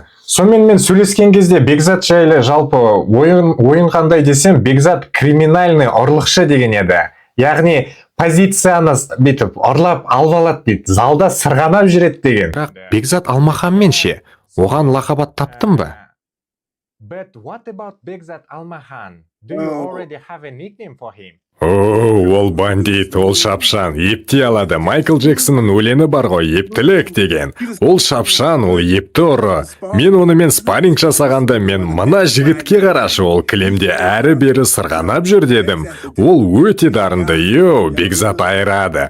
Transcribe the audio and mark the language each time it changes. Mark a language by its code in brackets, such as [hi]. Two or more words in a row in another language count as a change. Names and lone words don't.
[kk] Сонымен мен сөйлескен кезде Бекзат жайлы жалпы ойын қандай десем, Бекзат криминальный ұрлықшы деген еді. Яғни позицияны бүйтіп ұрлап алып алады дейді, залда сырғанап жүреді деген. Бірақ Бекзат Алмаханмен ше, оған лақап таптың ба? [en] But what about Бекзат Алмахан? Do you already have a nickname for him? [kk] Ол бандит, ол шапшан, епти алады. Майкл Джексонның өлеңі бар ғой, ептілік деген. Ол шапшан, ол епті ұры. Мен онымен спарринг жасағанда, мен мына жігітке қарашы, ол кілемде әрі бері сырғанап жүр дедім. Ол өте дарынды, Бекзат айырады.